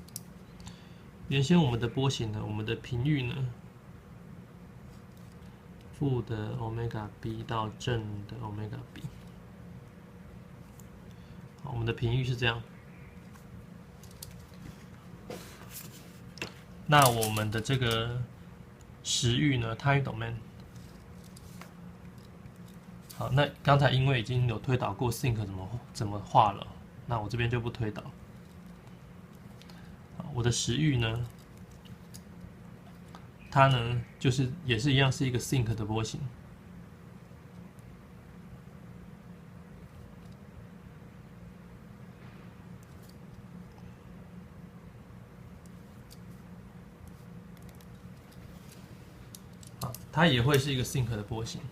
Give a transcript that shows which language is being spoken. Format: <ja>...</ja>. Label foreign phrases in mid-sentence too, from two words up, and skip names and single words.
<zh>原先我們的波形呢，我們的頻域呢， 負的</zh> <en>omega b</en> <zh>到正的</zh> <en>omega b。</en> <zh>好，我們的頻域是這樣。那我們的這個時域呢 ，</zh> <en>time domain。</en> <zh>好，那剛才因為已經有推導過 sinc 怎麼畫了，那我這邊就不推導。我的时域呢，它呢就是也是一樣是一個 sinc 的波形。好，它也会是一個 sinc 的波形。</zh>